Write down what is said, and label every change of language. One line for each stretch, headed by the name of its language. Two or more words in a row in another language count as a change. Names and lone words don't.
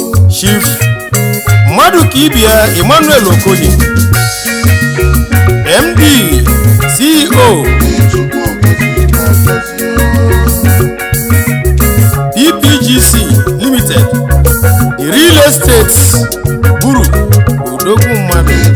English: Chief Mmadụ Kibia Emmanuel Okoye, M D, C E O, P P G C Limited, the real estate guru,
Igbo: odogwu mmadụ.